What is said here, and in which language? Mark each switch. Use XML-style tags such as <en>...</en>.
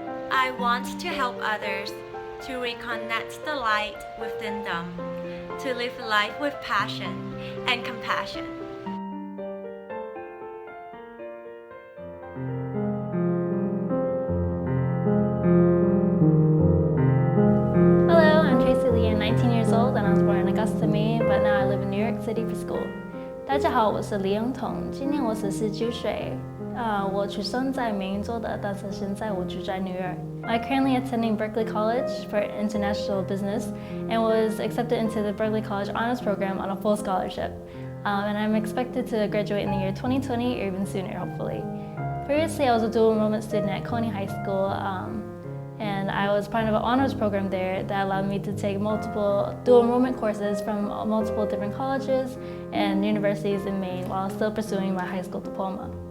<en>I want to help others to reconnect the light within them, to live life with passion and compassion. Hello, I'm Tracy Lee. I'm 19 years old and I was born in Augusta, Maine, but now I live in New York City for school.</en> <zh>大家好，我是李永彤，今年我19岁。我出生在美英州的，但是现在我住在 New York.</zh> <en>I'm currently attending Berkeley College for International Business and was accepted into the Berkeley College Honors Program on a full scholarship. And I'm expected to graduate in the year 2020 or even sooner, hopefully. Previously, I was a dual enrollment student at Coney High School, and I was part of an honors program there that allowed me to take multiple dual enrollment courses from multiple different colleges and universities in Maine while still pursuing my high school diploma.</en>